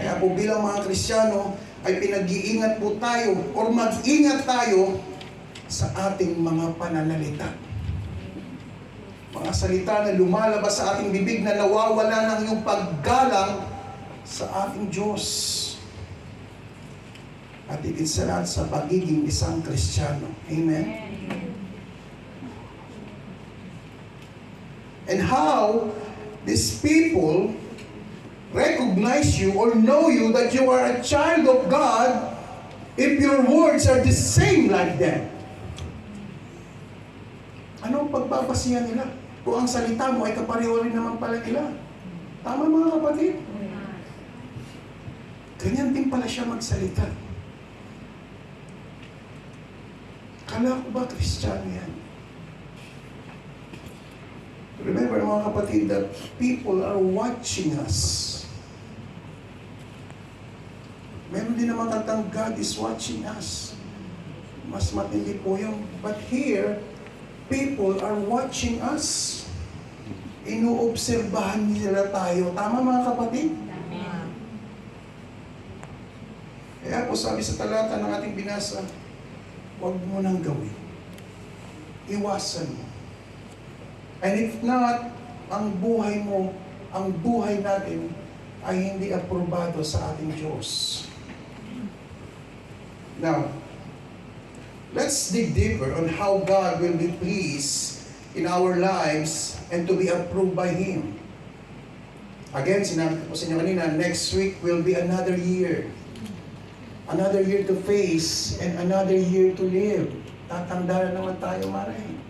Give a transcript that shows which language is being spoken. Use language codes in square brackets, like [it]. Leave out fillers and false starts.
[tl] Kaya po bilang mga Kristiyano, ay pinag-iingat po tayo o mag-ingat tayo sa ating mga pananalita. Mga salita na lumalabas sa ating bibig na nawawala ng iyong paggalang sa ating Diyos. At higit sa lahat sa pagiging isang Kristiyano. Amen? [en] And how these people recognize you or know you that you are a child of God if your words are the same like them. [tl] Ano ang pagbabasihan nila? Kung ang salita mo ay kapareho rin naman pala nila. Tama mga kapatid? Ganyan din pala siya magsalita. Kala ko ba Kristiyano yan? [en] Remember [tl] mga kapatid [en] that people are watching us. [tl] Meron din naman kantang [en] God is watching us. [tl] Mas matindi po yung, [en] but here, people are watching us. [tl] Inuobserbahan nila tayo. Tama mga kapatid? Amen. Kaya po sabi sa talata ng ating binasa, huwag mo nang gawin. Iwasan mo. [en] And if not, [tl] ang buhay mo, ang buhay natin ay hindi aprobado sa ating Diyos. [en] Now, let's dig deeper on how God will be pleased in our lives and to be approved by Him. Again, [tl] sinabi ko sa inyo kanina, [en] next week will be another year. Another year to face and another year to live. [tl] Tatanda na naman tayo, [en] Maray.